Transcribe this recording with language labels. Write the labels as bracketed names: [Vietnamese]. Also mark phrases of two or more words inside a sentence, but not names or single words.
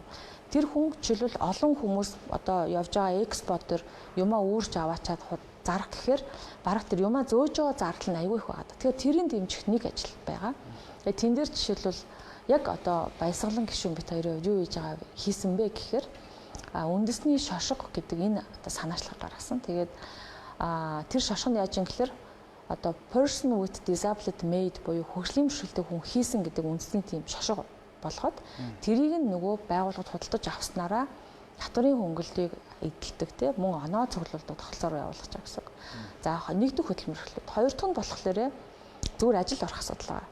[Mongolian] Тэр хүн жишээлбэл олон хүмүүс одоо явж байгаа экспортер юмаа үүрч аваачаад зарах гэхээр бараг тэр юмаа зөөж байгаа зардал нь аюул их байгаа. Тэгэхээр тэрийн дэмжих нэг ажил байгаа. Тэгээ тэн дээр жишээлбэл яг одоо Баясгалан гишүүн бит хоёрын юу хийж байгаа хийсэн бэ гэхээр үндэсний шошго гэдэг энэ одоо санаачлага гаргасан. Тэгээд тэр шошго нь яаж юм гэхээр одоо [English] person with disability made [Mongolian] буюу хөгжлийн бэрхшээлтэй хүн хийсэн гэдэг үндэсний тийм шошго болгоод тэрийг нь нөгөө байгууллагад худалдаж авснараа татварын хөнгөлөлтийг эдэлдэг те мөн оноо цуглуулдаг тогтолцоор явуулах гэсэн. За нэг дэх хөдөлмөр эхлэв. Хоёр дахь нь болохоор зүгээр ажилд орох асуудал байгаа.